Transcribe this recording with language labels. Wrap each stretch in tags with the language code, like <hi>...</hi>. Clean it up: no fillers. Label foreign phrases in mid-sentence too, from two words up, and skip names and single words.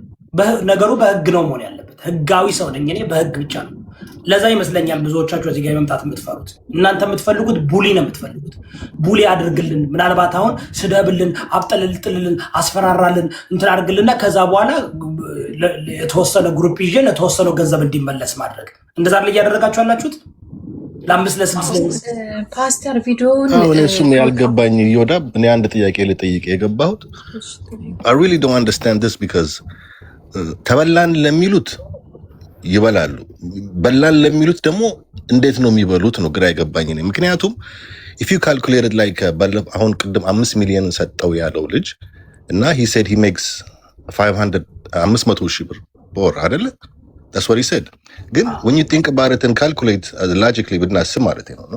<am>ነገሩ፣ በህግ ነው መሆን ያለበት። ህጋዊ ሰው ነኝ እኔ፣ በህግ ብቻ ነው። ለዛ ይመስለኛል ብዙዎቻችሁ እዚህ ጋር መምጣት የምትፈሩት። እናንተ የምትፈልጉት ቡሊ ነው የምትፈልጉት። ቡሊ አድርግልን፣ ምናልባት አሁን ስደብልን፣ አብጠልጥልልን፣ አስፈራራልን፣ እንትን አድርግልና ከዛ በኋላ የተወሰነ ግሩፕ ይዤ ለተወሰነው ገንዘብ እንዲመለስ ማድረግ። እንደዛ ላይ እያደረጋችሁ ያላችሁት ለ5 ለ6 ፓስተር ቪዲዮውን እሱም ያልገባኝ እዮዳብ፣ እኔ አንድ ጥያቄ ልጠይቅ የገባሁት</am> <en>I really don't understand this because</en> <am>ተበላን ለሚሉት ይበላሉ፣ በላን ለሚሉት ደግሞ እንዴት ነው የሚበሉት ነው ግራ የገባኝ እኔ። ምክንያቱም</am> <en>if you calculated like</en> <am>አሁን ቅድም 5 ሚሊዮን ሰጠው ያለው ልጅ እና</am> <en>he said he makes 500</en> <am>ሺህ ብር በወር አይደለ?</am> <en>that's what he said። ግን when you think about it and calculate logically</en> <am>ብናስብ ማለት ነው</am>